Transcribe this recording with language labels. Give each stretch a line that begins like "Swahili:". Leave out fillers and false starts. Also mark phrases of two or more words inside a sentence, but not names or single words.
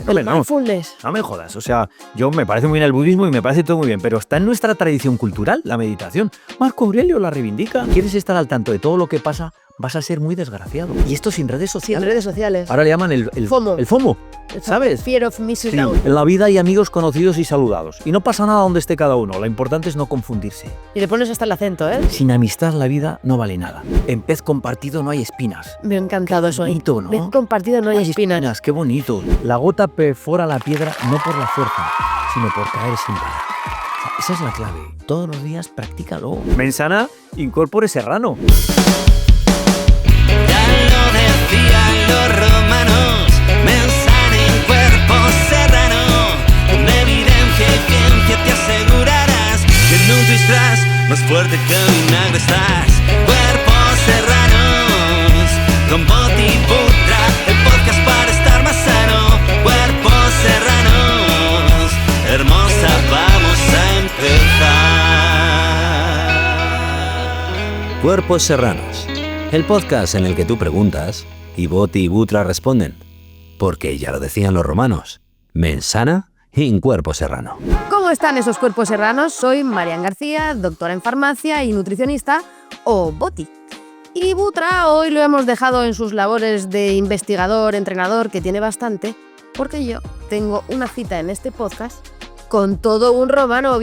Spanish: El mindfulness. No me jodas, o sea, yo me parece muy bien el budismo y me parece todo muy bien, pero está en nuestra tradición cultural la meditación. Marco Aurelio la reivindica. ¿Quieres estar al tanto de todo lo que pasa? Vas a ser muy desgraciado. Y esto sin redes sociales. Sin redes sociales. Ahora le llaman el FOMO. El FOMO, ¿sabes?
English: Fear of missing
Spanish: Sí.
English: out.
Spanish: En la vida hay amigos conocidos y saludados. Y no pasa nada donde esté cada uno. Lo importante es no confundirse. Y le pones hasta el acento, ¿eh? Sin amistad la vida no vale nada. En pez compartido no hay espinas. Me ha encantado eso. Bonito, ¿no? Vez compartido no hay espinas. Qué bonito. La gota perfora la piedra no por la fuerza, sino por caer sin parar. Esa es la clave. Todos los días practícalo.
Latin: Mensana incorpore
Spanish: serrano. Ya lo decían los romanos, mensana en cuerpo serrano, con evidencia y ciencia te asegurarás que en un twist más fuerte que vinagre estás. Cuerpos serranos, con Boti y Butra, el podcast para estar más sano. Cuerpos serranos, hermosa, vamos a empezar. Cuerpos Serranos, el podcast en el que tú preguntas y Boti y Butra responden. Porque ya lo decían los romanos,
Latin: mens sana in cuerpo serrano.
Spanish: ¿Cómo están esos cuerpos serranos? Soy Marian García, doctora en farmacia y nutricionista, o Boti. Y Butra hoy lo hemos dejado en sus labores de investigador, entrenador, que tiene bastante, porque yo tengo una cita en este podcast con todo un romano.